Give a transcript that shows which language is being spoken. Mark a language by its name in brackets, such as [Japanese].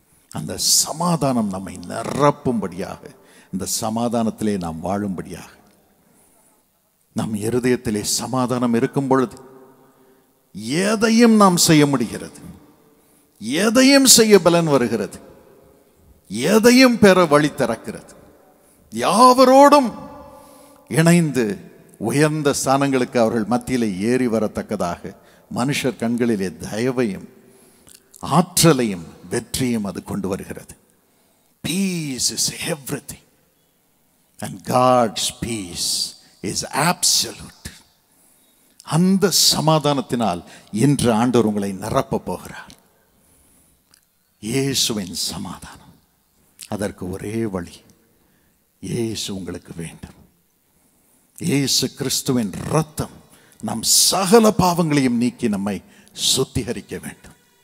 [Tamil] அந்த சமாதானம் நம்மை நிரப்பும்படியாக, இந்த சமாதானத்திலே நாம் வாழும்படியாக, நம் இருதயத்திலே சமாதானம் இருக்கும் பொழுது எதையும் நாம் செய்ய முடிகிறது, எதையும் செய்ய பலன் வருகிறது, எதையும் பெற வழி திறக்கிறது. யாவரோடும் இணைந்து உயர்ந்த ஸ்தானங்களுக்கு அவர்கள் மத்தியிலே ஏறி வரத்தக்கதாக மனுஷர் கண்களிலே தயவையும் ஆற்றலையும் வெற்றியும் அது கொண்டு வருகிறது. [English] Peace is everything and God's peace is absolute. [Tamil] அந்த சமாதானத்தினால் இன்று ஆண்டவர் உங்களை நிரப்ப போகிறார். இயேசுவின் சமாதானம், அதற்கு ஒரே வழி, இயேசு உங்களுக்கு வேண்டும். இயேசு கிறிஸ்துவின் இரத்தம் நம் சகல பாவங்களையும் நீக்கி நம்மை சுத்திகரிக்க வேண்டும்.